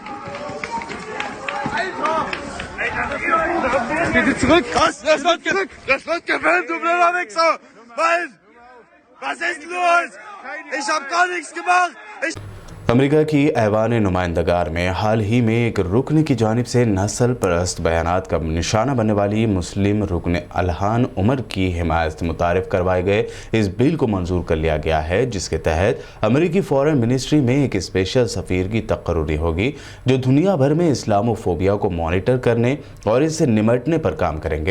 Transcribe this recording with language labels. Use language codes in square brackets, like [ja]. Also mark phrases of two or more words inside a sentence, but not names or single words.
[de] Alter! Bitte zurück! Das wird gefilmt, du blöder Wichser! Was ist los? Ich hab gar nichts gemacht! [ur] امریکہ کی ایوان نمائندگار میں حال ہی میں ایک رکن کی جانب سے نسل پرست بیانات کا نشانہ بننے والی مسلم رکن الہان عمر کی حمایت سے متعارف کروائے گئے اس بل کو منظور کر لیا گیا ہے، جس کے تحت امریکی [en] Foreign Ministry [ur] میں ایک اسپیشل سفیر کی تقرری ہوگی جو دنیا بھر میں اسلاموفوبیا کو مانیٹر کرنے اور اس سے نمٹنے پر کام کریں گے.